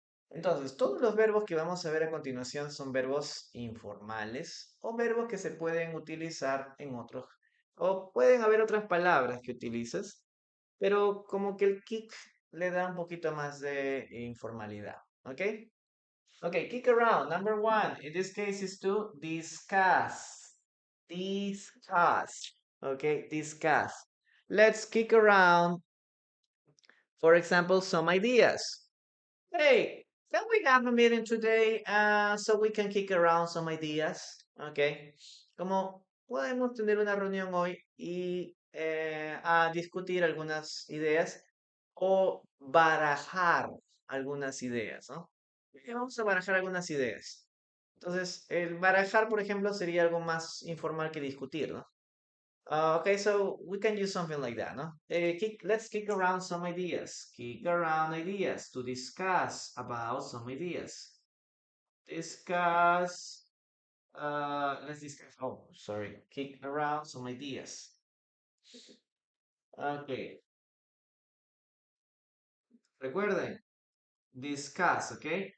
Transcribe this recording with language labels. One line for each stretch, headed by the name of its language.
Spanish: Entonces, todos los verbos que vamos a ver a continuación son verbos informales o verbos que se pueden utilizar en otros, o pueden haber otras palabras que utilices, pero como que el kick le da un poquito más de informalidad.
English: ¿Ok? Ok, kick around. Number one, in this case is to discuss. Discuss. Okay, discuss. Let's kick around, for example, some ideas. Hey, can we have a meeting today so we can kick around some ideas? Okay.
Spanish: Como podemos tener una reunión hoy y a discutir algunas ideas o barajar algunas ideas, ¿no? Vamos a barajar algunas ideas. Entonces, el barajar, por ejemplo, sería algo más informal que discutir, ¿no?
English: Okay, so we can use something like that, no? Let's kick around some ideas. Kick around ideas to discuss about some ideas. Discuss, let's discuss. Oh, sorry. Kick around some ideas. Okay, recuerden, discuss, okay?